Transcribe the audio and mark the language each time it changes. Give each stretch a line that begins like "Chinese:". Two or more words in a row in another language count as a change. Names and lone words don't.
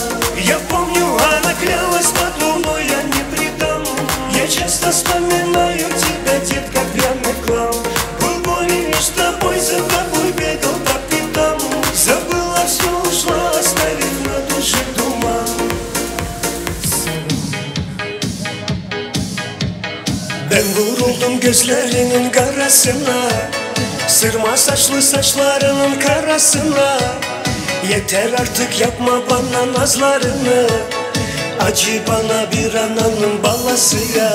Russian: Я помню, она клялась под луной, я не предам. Я часто вспоминаю тебя, детка, пьяный в хлам. Был болен лишь с тобой, за тобой бегал по пятам. Забыла все, ушла, оставив на душе туман.
Turkish: Ben vuruldum gözlerinin karasına, sırma saçlı saçlarının karasına. Yeter artık yapma bana nazlarını, acı bana bir ananın balası ya.